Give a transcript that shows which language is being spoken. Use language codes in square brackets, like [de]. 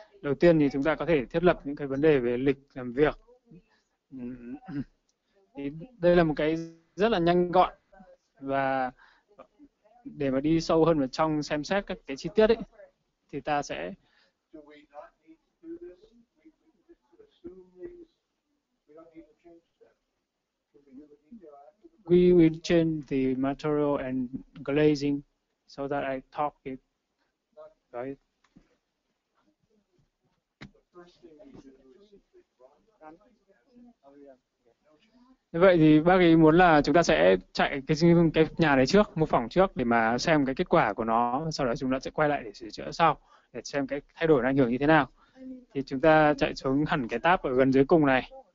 [vi] Đầu tiên thì chúng ta có thể thiết lập những cái vấn đề về lịch làm việc. Thì đây là một cái rất là nhanh gọn, và để mà đi sâu hơn vào trong xem xét các cái chi tiết ấy thì ta sẽ [en] Do we not need to do this? We assume these. We don't need to change them. Can we do the detail after the we will change the material and glazing so that I talk it right. first thing we do is simply run? [vi] Như vậy thì bác ấy muốn là chúng ta sẽ chạy cái nhà đấy trước, mô phỏng trước để mà xem cái kết quả của nó, sau đó chúng ta sẽ quay lại để sửa chữa sau để xem cái thay đổi nó ảnh hưởng như thế nào. Thì chúng ta chạy xuống hẳn cái tab ở gần dưới cùng này.